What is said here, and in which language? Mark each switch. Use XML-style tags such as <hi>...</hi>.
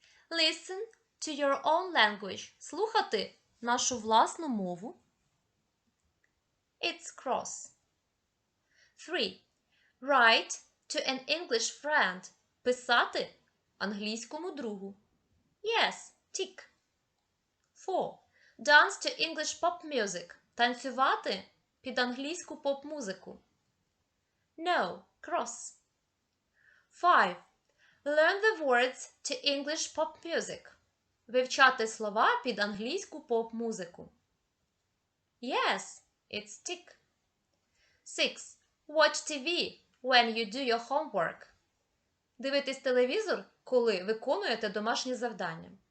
<en>Listen to your own language.</en> <uk>Слухати нашу власну мову.</uk> <en>It's cross. 3. Write to an English friend.</en> <uk>Писати англійському другу.</uk> <en>Yes, tick. 4. Dance to English pop music.</en> <uk>Танцювати під англійську поп-музику.</uk> <en>No, cross. 5. Learn the words to English pop music.</en> <uk>Вивчати слова під англійську поп-музику.</uk> <en>Yes, it's tick. 6. Watch TV when you do your homework.</en> <uk>Дивитись телевізор, коли виконуєте домашнє завдання.</uk>